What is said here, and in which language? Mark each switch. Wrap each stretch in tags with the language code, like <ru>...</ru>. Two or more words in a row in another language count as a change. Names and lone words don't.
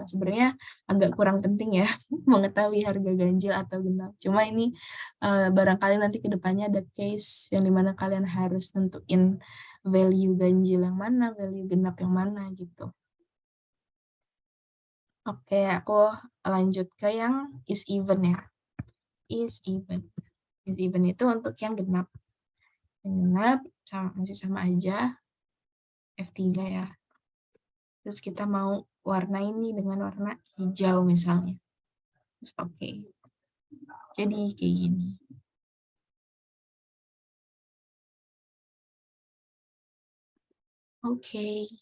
<id>Sebenarnya agak kurang penting ya mengetahui harga ganjil atau genap. Cuma ini barangkali nanti ke depannya ada case yang dimana kalian harus tentuin value ganjil yang mana, value genap yang mana gitu. Oke, aku lanjut ke yang</id> <en>is even</en> <id>ya.</id> <en>Is even. Is even</en> <id>itu untuk yang genap. Yang genap masih sama aja. F3 ya. Terus kita mau warna ini dengan warna hijau misalnya. Terus oke. Jadi kayak gini. Oke.</id>